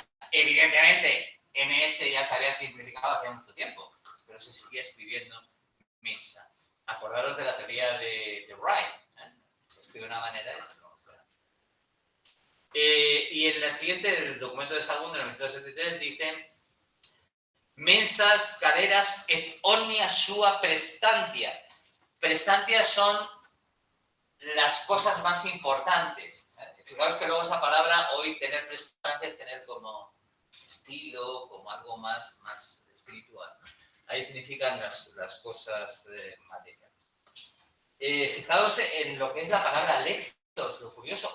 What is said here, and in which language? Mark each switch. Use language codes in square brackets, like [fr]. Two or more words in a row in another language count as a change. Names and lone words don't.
[es] Evidentemente, MS ya se había simplificado hace mucho tiempo, pero se seguía escribiendo mensa. Acordaros de la teoría de Wright, se escribe de una manera y se pronuncia. Y en la siguiente, el documento de Sagún de 1973 dice mensas, caderas, [la] et omnia sua prestantia. [es] Prestantia son las cosas más importantes. Fijaos que luego esa palabra, hoy tener prestancia es tener como estilo, como algo más espiritual, ¿no? Ahí significan las cosas materiales. Fijaos en lo que es la palabra lectos, lo curioso.